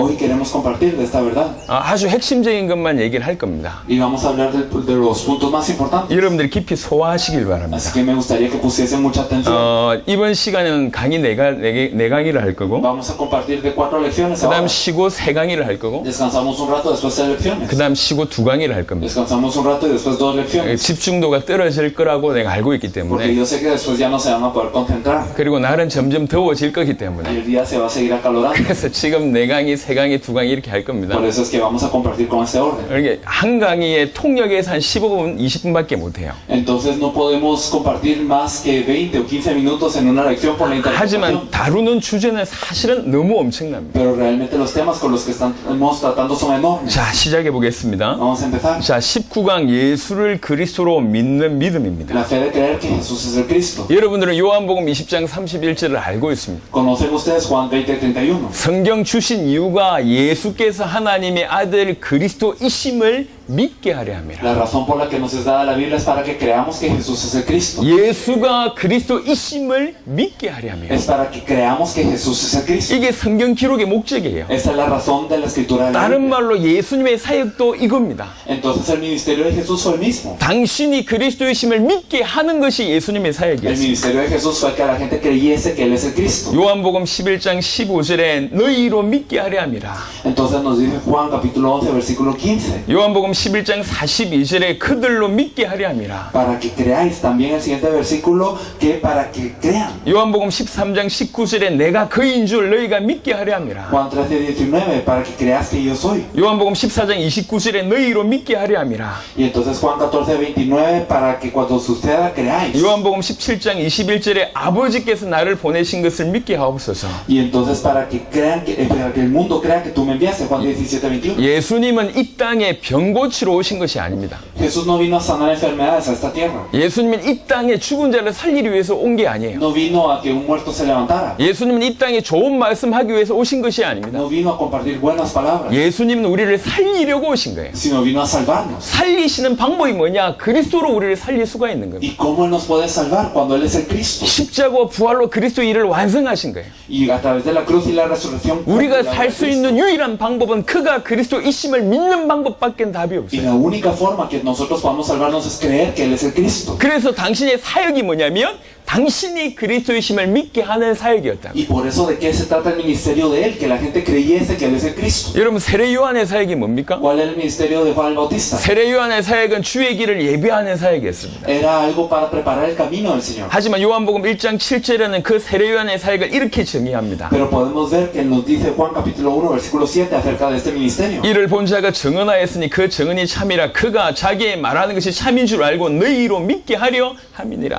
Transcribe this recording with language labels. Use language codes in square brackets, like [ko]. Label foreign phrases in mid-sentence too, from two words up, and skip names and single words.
[es] Hoy queremos compartir de esta verdad. [ko] 아주 핵심적인 것만 얘기를 할 겁니다. [es] Y vamos a hablar de los puntos más importantes. [ko] 여러분들이 깊이 소화하시길 바랍니다. [es] Así que me gustaría que pusiesen mucha atención. [ko] 이번 시간에는 강의 네 강의를 할 거고, [es] Vamos a compartir de 4 lecciones [ko] 그 다음 [es] ahora. [ko] 쉬고 3강의를 할 거고, [es] Descansamos un rato después de lecciones. [ko] 그 다음 쉬고 2강의를 할 겁니다. [es] Descansamos un rato y después 2 lecciones. [ko] 집중도가 떨어질 거라고 내가 알고 있기 [es] Porque [ko] 때문에, [es] yo sé que después ya no se van a poder concentrar. [ko] 그리고 날은 점점 더워질 거기 [es] Y [ko] 때문에, [es] el día se va a seguir acalorando. [ko] 그래서 지금 4강의, 3강의, 2강의 이렇게 할 겁니다. [es] Por eso es que vamos a compartir con este orden. [ko] 이게 한 강의에 통역에서 한 15분, 20분밖에 못 해요. [es] Entonces no podemos compartir más que 20 o 15 minutos en una lección por la interpretación. [ko] 하지만 다루는 주제는 사실은 너무 엄청납니다. [es] Pero realmente los temas con los que estamos tratando son enormes. [ko] 자, 시작해 보겠습니다. [es] Vamos a empezar. [ko] 자, 19강 예수를 그리스도로 믿는 믿음입니다. [es] La fe de creer que Jesús es el Cristo. [ko] 여러분들은 요한복음 20장 31절을 알고 있습니다. [es] ¿Conocen ustedes Juan 20:31? [ko] 성경 주신 이유가 예수께서 하나님의 아들 그리스도이심을 믿게 하려 함이라. [es] La razón por la que nos es dada la Biblia es para que creamos que Jesús es el Cristo. [ko] 예수가 그리스도이심을 믿게 하려 함이라. [es] Es para que creamos que Jesús es el Cristo. [ko] 이게 성경 기록의 목적이에요. [es] Esa es la razón de la escritura de la [ko] 다른 [es] Biblia. [ko] 말로 예수님의 사역도 이겁니다. [es] Entonces el ministerio de Jesús fue el mismo. [ko] 당신이 그리스도이심을 믿게 하는 것이 예수님의 [es] El [ko] 사역이었습니다. [es] ministerio de Jesús fue que la gente creyese que Él es el Cristo. [ko] 요한복음 11장 15절에 너희로 믿게 하려 함이라. [es] Entonces nos dice Juan capítulo 11 versículo 15. [ko] 요한복음 11장 42절에 그들로 믿게 하려 함이라. [es] Para que creáis. También el siguiente versículo que para que crean. [ko] 요한복음 13장 19절에 내가 그인 줄 너희가 믿게 하려 함이라. [es] Juan 13:19 para que creas que yo soy. [ko] 요한복음 14장 29절에 너희로 믿게 하려 함이라. [es] Y entonces Juan 14:29 para que cuando suceda creáis. [ko] 요한복음 17장 21절에 아버지께서 나를 보내신 것을 믿게 하옵소서. [es] Y entonces para que crean para que el mundo crea que tú me enviaste. Juan 17:21. [ko] 예수님은 이 땅에 병 고치러 오신 것이 아닙니다. [es] Jesús no vino a sanar enfermedades a esta tierra. [ko] 예수님은 이 땅에 죽은 자를 살리기 위해서 온 게 아니에요. [es] No vino a que un muerto se levantara. [ko] 예수님은 이 땅에 좋은 말씀하기 위해서 오신 것이 아닙니다. [es] No vino a compartir buenas palabras. [ko] 예수님은 우리를 살리려고 오신 거예요. [es] Sino vino a salvarnos. [ko] 살리시는 방법이 뭐냐? 그리스도로 우리를 살릴 수가 있는 겁니다. [es] ¿Y cómo Él nos puede salvar cuando Él es el Cristo? [ko] 십자가와 부활로 그리스도 일을 완성하신 거예요. [es] Y a través de la cruz y la resurrección. [ko] 우리가 살 수 있는 유일한 방법은 그가 그리스도이심을 믿는 방법밖에 답이 [es] Y [ko] 없어요. [es] la única forma que nosotros podamos salvarnos es creer que Él es el Cristo. [ko] 그래서 당신의 사역이 뭐냐면 당신이 그리스도이심을 믿게 하는 사역이었다. [es] Y por eso de qué se trata el ministerio de Él, que la gente creyese que Él es el Cristo. [ko] 여러분 세례 요한의 사역이 뭡니까? [es] ¿Cuál era el ministerio de Juan el Bautista? [ko] 세례 요한의 사역은 주의 길을 예비하는 사역이었습니다. [es] Era algo para preparar el camino del Señor. [ko] 하지만 요한복음 1장 7절에는 그 세례 요한의 사역을 이렇게 정의합니다. [es] Pero podemos ver que nos dice Juan capítulo 1 versículo 7 acerca de este ministerio. [ko] 이를 본 자가 증언하였으니 그 증언이 참이라 그가 자기의 말하는 것이 참인 줄 알고 너희로 믿게 하려 함이니라.